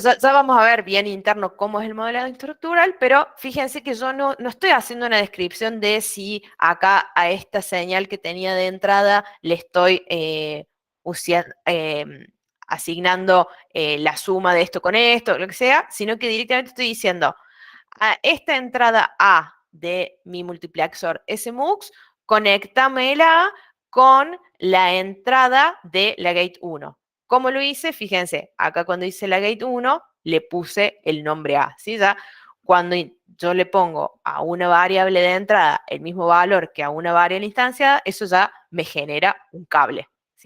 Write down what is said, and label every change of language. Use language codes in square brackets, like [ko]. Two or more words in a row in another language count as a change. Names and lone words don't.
[es] Ya vamos a ver bien interno cómo es el modelado estructural, pero fíjense que yo no estoy haciendo una descripción de si acá a esta señal que tenía de entrada le estoy asignando la suma de esto con esto, lo que sea, sino que directamente estoy diciendo a esta entrada A de mi multiplexor SMUX, conéctamela con la entrada de la gate 1. ¿Cómo lo hice? Fíjense, acá cuando hice la gate 1, le puse el nombre A, ¿sí? Ya cuando yo le pongo a una variable de entrada el mismo valor que a una variable instanciada, eso ya me genera un cable, ¿sí?